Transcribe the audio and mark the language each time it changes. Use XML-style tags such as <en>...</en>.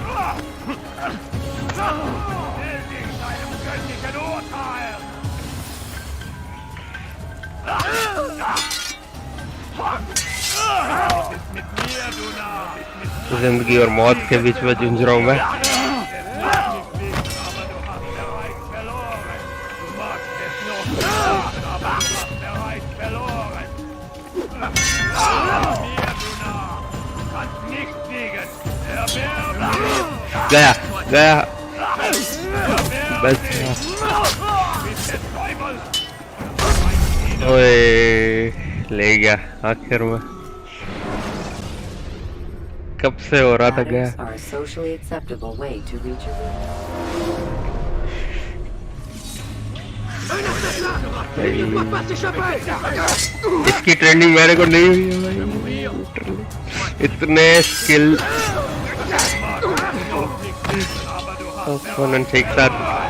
<de>Stell dich deinem göttlichen Urteil. Was ist mit mir, du Narr?</de> <hi>जिंदगी और मौत के बीच में जूझ रहा हूँ मैं. गया गया बस. ओए ले गया आखिर में. कब से हो रहा था गया.</hi> <en>Ladders are a socially acceptable way to reach a room.</en> <hi>इसकी ट्रेनिंग मेरे को नहीं हुई है भाई. इतने स्किल opponent एक साथ.</hi>